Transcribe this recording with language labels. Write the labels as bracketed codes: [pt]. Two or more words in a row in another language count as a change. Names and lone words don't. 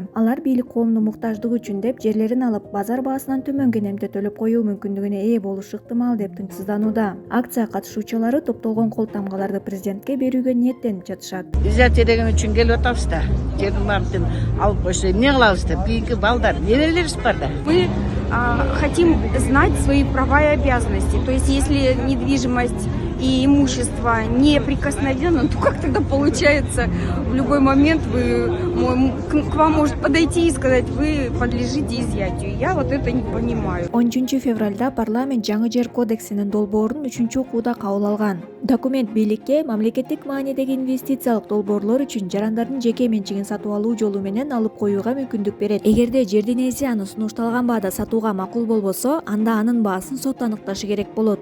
[ky] Алар бийлик коомдун муктаждыгы үчүн деп жерлерин алып, базар баасынан төмөн кенемде төлөп коюу мүмкүндүгүнө ээ болушу ыктымал деп тынчсызданууда. Акция катышуучулары топтолгон кол тамгаларды президентке берүүгө ниеттенип жатышат. Биз тереген үчүн келип атабыз да. Жердин баарын алып койсо эмне кылабыз да? Бийинки балдар, неберелерибиз бар да. [ru] Мы хотим знать свои права и обязанности. То есть, если недвижимость и имущество неприкосновенно, то как тогда получается, в любой момент к вам может подойти и сказать, вы подлежите изъятию. Я вот это не понимаю. [ky] 13 февралда парламент жаңы жер кодексинин долбоорун 3 окууда кабыл алган. Документ бийликке мамлекеттик маанидеги инвестициялык долбоорлор үчүн жарандардын жеке менчигин сатып алуу жолу менен алып коюуга мүмкүндүк берет. Эгерде жердин ээси аны сунушталган баада сатууга макул болбосо, анда анын баасын сот аныкташы керек болот.